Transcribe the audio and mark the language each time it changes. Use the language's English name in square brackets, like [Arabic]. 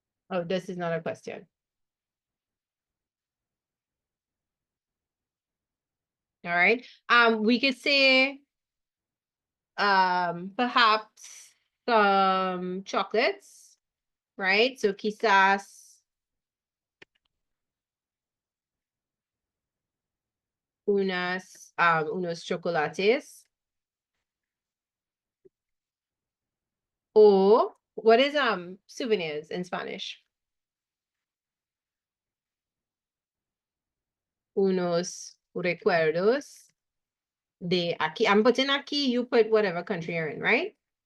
[English] Oh, this is not a question. All right. We could say perhaps some chocolates, right? So [Spanish] quizás unos chocolates. [English] Or what is souvenirs in Spanish? [Spanish] Unos recuerdos de aquí. [English] I'm putting aquí, you put whatever country you're in, right?